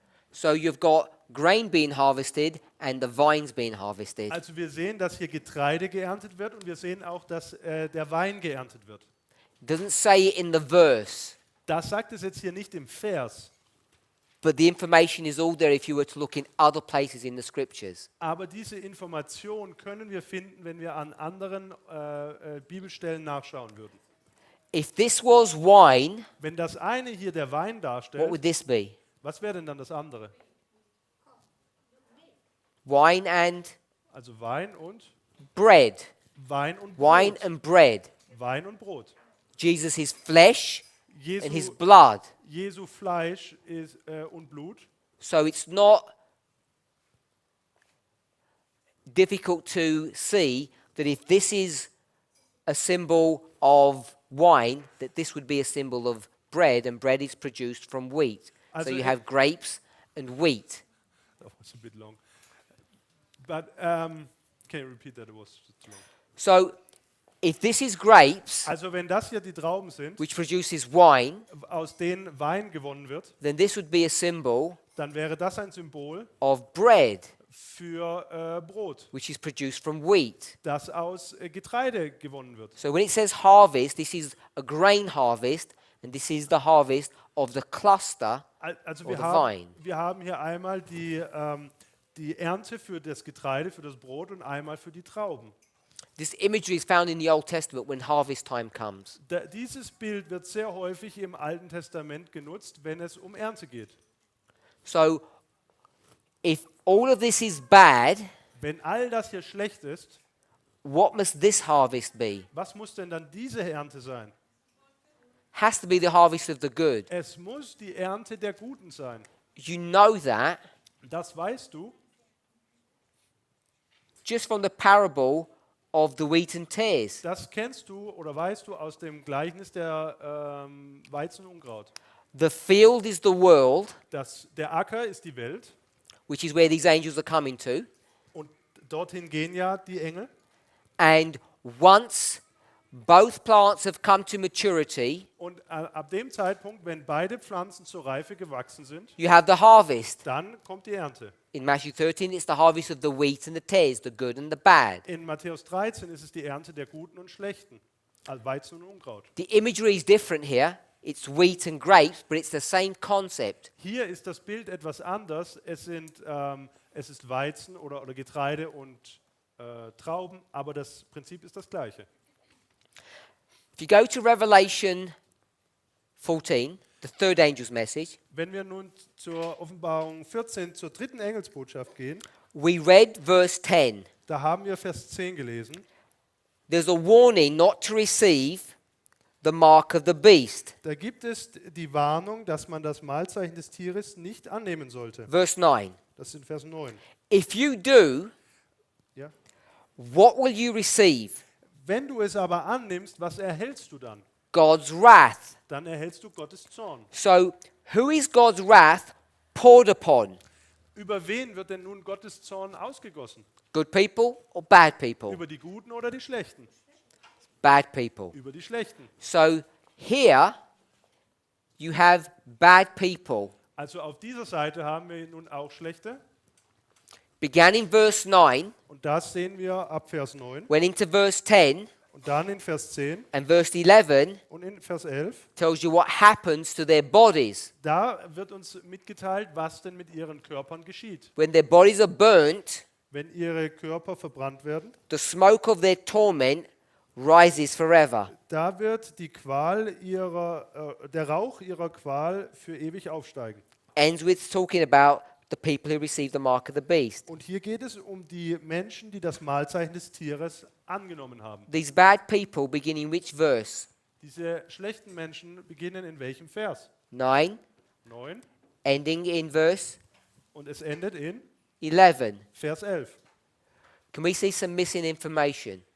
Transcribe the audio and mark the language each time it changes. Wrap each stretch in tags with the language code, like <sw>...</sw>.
<en>So you've got grain being harvested and the vines being harvested.</en> <de>Also wir sehen, dass hier Getreide geerntet wird und wir sehen auch, dass der Wein geerntet wird.</de> <en>It doesn't say it in the verse,</en> <de>Das sagt es jetzt hier nicht im Vers,</de> <en>but the information is all there if you were to look in other places in the scriptures.</en> <de>aber diese Information können wir finden, wenn wir an anderen Bibelstellen nachschauen würden.</de> <en>If this was wine,</en> <de>Wenn das eine hier der Wein</de> <en>what</en> <de>darstellt,</de> <en>would this be?</en> <de>was wäre denn dann das andere?</de> <en>Wine and</en> <de>Also Wein und</de> <en>bread.</en> <de>Wein und</de> <en>Wine</en> <de>Brot.</de> <en>and bread.</en> <de>Wein und Brot.</de> <en>Jesus, his flesh and his</en> <de>Jesu,</de> <en>blood.</en> <de>Jesu Fleisch ist, und Blut.</de> <en>So it's not difficult to see that if this is a symbol of wine, that this would be a symbol of bread, and bread is produced from wheat. So</en> <de>Also</de> <en>you it- have grapes and wheat. That was a bit long. But can you repeat that? It was too long. So if this is grapes,</en> <de>Also wenn das hier die Trauben sind,</de> <en>which produces wine,</en> <de>aus denen Wein gewonnen wird,</de> <en>then this would be a symbol</en> <de>dann wäre das ein Symbol</de> <en>of bread,</en> <de>für Brot,</de> <en>which is produced from wheat.</en> <de>das aus Getreide gewonnen wird.</de> <en>So when it says harvest, this is a grain harvest, and this is the harvest of the cluster</en> <de>Also</de> <en>or the vine.</en> <de>wir haben hier einmal die Ernte für das Getreide, für das Brot und einmal für die Trauben.</de> <en>This imagery is found in the Old Testament when harvest time comes.</en> <de>Dieses Bild wird sehr häufig im Alten Testament genutzt, wenn es um Ernte geht.</de> <en>So if all of this is bad,</en> <de>Wenn all das hier schlecht ist,</de> <en>what must this harvest be?</en> <de>was muss denn dann diese Ernte sein?</de> <en>Has to be the harvest of the good.</en> <de>Es muss die Ernte der Guten sein.</de> <en>You know that</en> <de>Das weißt du</de> <en>just from the parable of the wheat and tares.</en> <de>Das kennst du oder weißt du aus dem Gleichnis der Weizen und Unkraut.</de> <en>The field is the world,</en> <de>Der Acker ist die Welt</de> <en>which is where these angels are coming to.</en> <de>und dorthin gehen ja die Engel.</de> <en>And once both plants have come to maturity,</en> <de>Und ab dem Zeitpunkt, wenn beide Pflanzen zur Reife gewachsen sind,</de> <en>you have the harvest.</en> <de>dann kommt die Ernte.</de> <en>In Matthew 13, it's the harvest of the wheat and the tares, the good and the bad.</en> <de>In Matthäus 13 ist es die Ernte der Guten und Schlechten, also Weizen und Unkraut.</de> <en>The imagery is different here. It's wheat and grapes, but it's the same concept.</en> <de>Hier ist das Bild etwas anders. Es ist Weizen oder Getreide und Trauben, aber das Prinzip ist das gleiche.</de> <en>If you go to Revelation 14, the third angel's message,</en> <de>Wenn wir nun zur Offenbarung 14, zur dritten Engelsbotschaft gehen,</de> <en>we read verse 10.</en> <de>da haben wir Vers 10 gelesen.</de> <en>There's a warning not to receive the mark of the beast.</en> <de>Da gibt es die Warnung, dass man das Mahlzeichen des Tieres nicht annehmen sollte.</de> <en>Verse 9.</en> <de>Das sind Vers 9.</de> <en>If you do,</en> <de>Ja.</de> <en>what will you receive?</en> <de>Wenn du es aber annimmst, was erhältst du dann?</de> <en>God's wrath.</en> <de>Dann erhältst du Gottes Zorn.</de> <en>So, who is God's wrath poured upon?</en> <de>Über wen wird denn nun Gottes Zorn ausgegossen?</de> <en>Good people or bad people?</en> <de>Über die Guten oder die Schlechten?</de> <en>Bad people.</en> <de>Über die Schlechten.</de> <en>So, here you have bad people.</en> <de>Also auf dieser Seite haben wir nun auch Schlechte.</de> <en>Began in verse 9,</en> <de>Und das sehen wir ab Vers 9.</de> <en>went into verse 10,</en> <de>Und dann in Vers 10</de> <en>and verse 11</en> <de>und in Vers 11.</de> <en>tells you what happens to their bodies.</en> <de>Da wird uns mitgeteilt, was denn mit ihren Körpern geschieht.</de> <en>When their bodies are burnt,</en> <de>Wenn ihre Körper verbrannt werden,</de> <en>the smoke of their torment rises forever.</en> <de>da wird die Qual der Rauch ihrer Qual für ewig aufsteigen.</de> <en>Ends with talking about the people who receive the mark of the beast.</en> <de>Und hier geht es um die Menschen, die das Mahlzeichen des Tieres angenommen haben.</de> <en>These bad people begin in which verse?</en> <de>Diese schlechten Menschen beginnen in welchem Vers?</de> <en>9,</en> <de>9.</de> <en>ending in verse</en> <de>Und es endet in</de> <en>11.</en> <de>Vers 11.</de> <en>Can we see some missing information?</en>